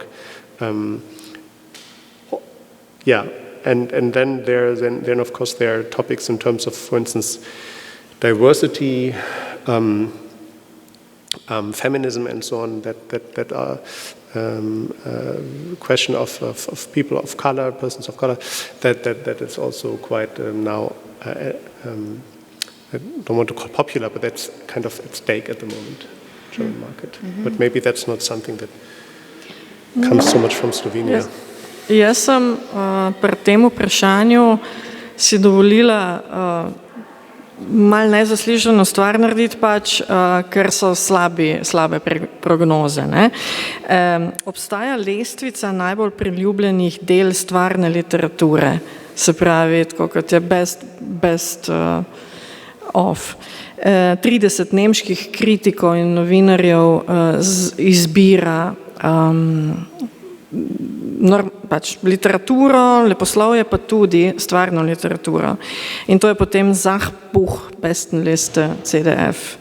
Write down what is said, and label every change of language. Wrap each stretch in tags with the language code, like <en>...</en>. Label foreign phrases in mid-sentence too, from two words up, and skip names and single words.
<en>And then of course there are topics in terms of, for instance, diversity, feminism, and so on, that are question of people of color, persons of color, that is also quite now. I don't want to call popular, but that's kind of at stake at the moment, German market. But maybe that's not something that comes so much from Slovenia.</en> <sl>Jaz sem pri tem vprašanju si dovolila malo nezaslišano stvar narediti, ker so slabe prognoze. Obstaja lestvica najbolj priljubljenih del stvarne literature, se pravi, tako kot je</sl> <en>best of.</en> <sl>30 nemških kritikov in novinarjev izbira literaturo, leposlovje, pa tudi stvarno literaturo. In to je potem Sachbuchbestenliste CDF.</sl>